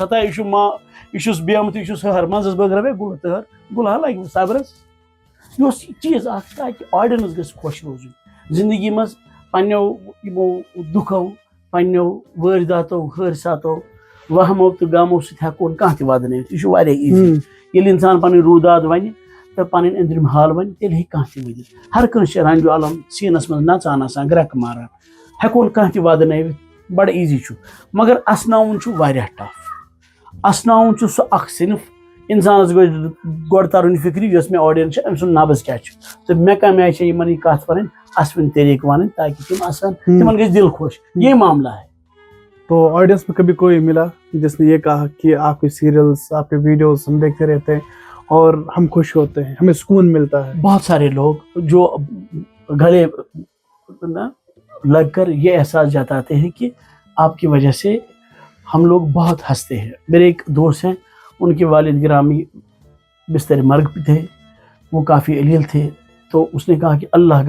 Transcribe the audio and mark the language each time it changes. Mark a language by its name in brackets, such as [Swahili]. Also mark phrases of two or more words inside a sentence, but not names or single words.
[Kashmiri] ستا یہِ چھُ یہِ چھُس بیمہٕ تہٕ یہِ چھُس ہہر منٛزس بٲگراوے گُلہٕ تہر گُلہا لگہِ وۄنۍ صبرس یہِ اوس یہِ چیٖز اکھ تاکہِ آڈینٕس گژھِ خۄش روزُن زندگی منٛز پننیو یِمو دُکھو پننیو وٲرۍداتو حٲرثاتو وہمو تہٕ غمو سۭتۍ ہٮ۪کون کانٛہہ تہِ وَدنٲیِتھ یہِ چھُ واریاہ ایٖزی ییٚلہِ اِنسان پنٕنۍ روٗداد وَنہِ تہٕ پنٕنۍ أنٛدرِم حال وَنہِ تیٚلہِ ہیٚکہِ کانٛہہ تہِ ؤنِتھ ہر کٲنٛسہِ چھِ رنجو عالم سیٖنس منٛز نژان آسان گرٛٮ۪کہٕ ماران ہٮ۪کون کانٛہہ تہِ وَدنٲوِتھ بڑٕ ایٖزی چھُ مگر اَسناوُن چھُ واریاہ ٹف اَسناوُن چھُ سُہ اکھ صنف اِنسانس گژھِ گۄڈٕ ترُن فِکرِ یۄس مےٚ آڈینٕس چھِ أمۍ سُنٛد نبض کیاہ چھُ تہٕ مےٚ کَمہِ آیہِ چھِ یِمن یہِ کَتھ وَنٕنۍ اَسوٕنۍ طریٖقہٕ وَنٕنۍ تاکہِ تِم آسان تِمن گژھِ دِل خۄش [Urdu] یہِ معاملہ ہے تو آڈینس میں کبھی کوئی ملا جس نے یہ کہا کہ آپ کے سیریلس آپ کے ویڈیوز ہم دیکھتے رہتے ہیں اور ہم خوش ہوتے ہیں ہمیں سکون ملتا ہے بہت سارے لوگ جو گلے لگ کر یہ احساس جتاتے ہیں کہ آپ کی وجہ سے ہم لوگ بہت ہنستے ہیں میرے ایک دوست ہیں ان کے والد گرامی بستر مرگ پہ تھے وہ کافی علیل تھے تو اس نے کہا کہ اللہ